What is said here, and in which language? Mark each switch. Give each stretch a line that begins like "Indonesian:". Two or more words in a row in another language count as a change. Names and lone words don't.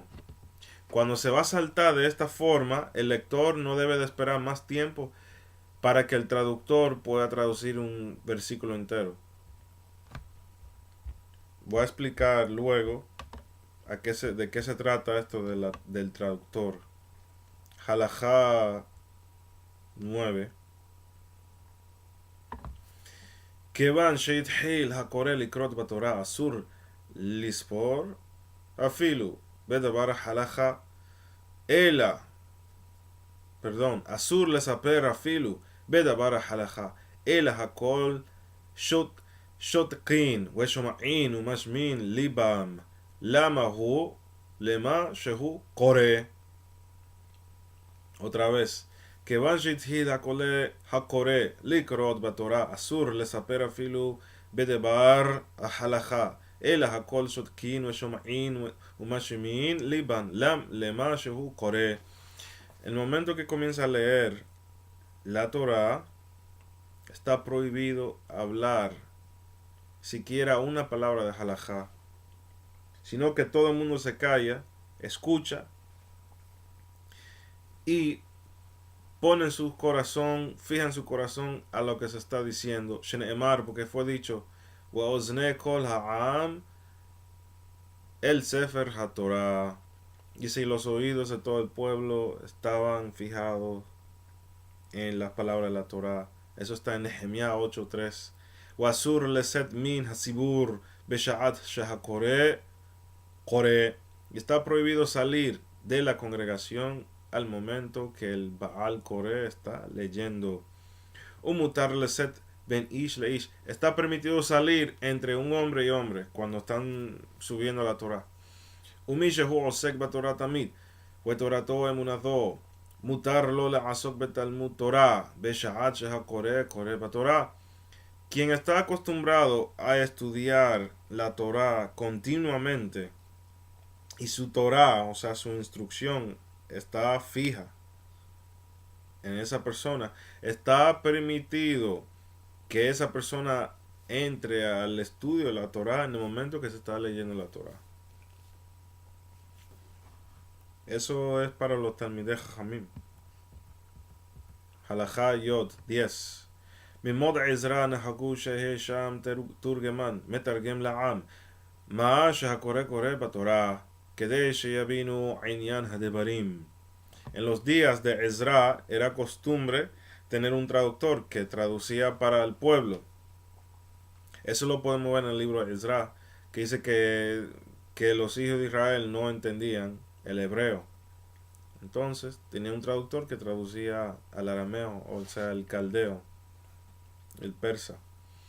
Spanish: Cuando se va a saltar de esta forma, el lector no debe de esperar más tiempo para que el traductor pueda traducir un versículo entero. Voy a explicar luego de qué se trata esto del traductor. Halajá 9.
Hebrew: כיוון שהתחיל הקורא לקרות בתורה אסור לספור אפילו בדבר ההלכה אלא אסור לספר אפילו בדבר ההלכה אלא הכל שותקין ושומעין ומשמין ליבם למה שהוא קורא.
Spanish: Otra vez.
Hebrew: כיוון שהתחיל הקורא לקרות בתורה אסור לספר אפילו בדבר ההלכה אלא הכל שותקין ושומעין ומשמיעין ליבן למה שהוא קורא.
Spanish: El momento que comienza a leer la Torah, está prohibido hablar siquiera una palabra de halajá, sino que todo el mundo se calla, escucha y pone en su corazón, fija en su corazón a lo que se está diciendo. Shene'emar, porque fue dicho,
Hebrew: ואזני כל העם אל ספר התורה.
Spanish: Y si los oídos de todo el pueblo estaban fijados en las palabras de la Torah. Eso está en Nehemiah 8:3.
Hebrew: ואסור לצאת מן הציבור בשעה שהקורא קורא.
Spanish: Y está prohibido salir de la congregación al momento que el
Hebrew: בעל קורא
Spanish: está leyendo.
Hebrew: ומותר לצאת בין איש לאיש.
Spanish: Está permitido salir entre un hombre y hombre cuando están subiendo la Torah.
Hebrew: ומי שהוא עוסק בתורה תמיד. ותורתו אומנותו. מותר לו לעסוק בתלמוד תורה. בשעה שהקורא קורא בתורה.
Spanish: Quien está acostumbrado a estudiar la Torah continuamente y su Torah, o sea, su instrucción, está fija en esa persona, está permitido que esa persona entre al estudio de la Torah en el momento que se está leyendo la Torah. Eso es para los
Hebrew: תלמידי חכמים. הלכה י
Spanish: 10.
Hebrew: ממוד עזרא נחגו שיהיה שם תורגמן, מתרגם לעם, מה שהקורא קורא בתורה, כדי שיבינו עניין הדברים.
Spanish: En los días de Ezra era costumbre tener un traductor que traducía para el pueblo. Eso lo podemos ver en el libro de Ezra, que dice que los hijos de Israel no entendían el hebreo. Entonces tenía un traductor que traducía al arameo, o sea, el caldeo, el persa.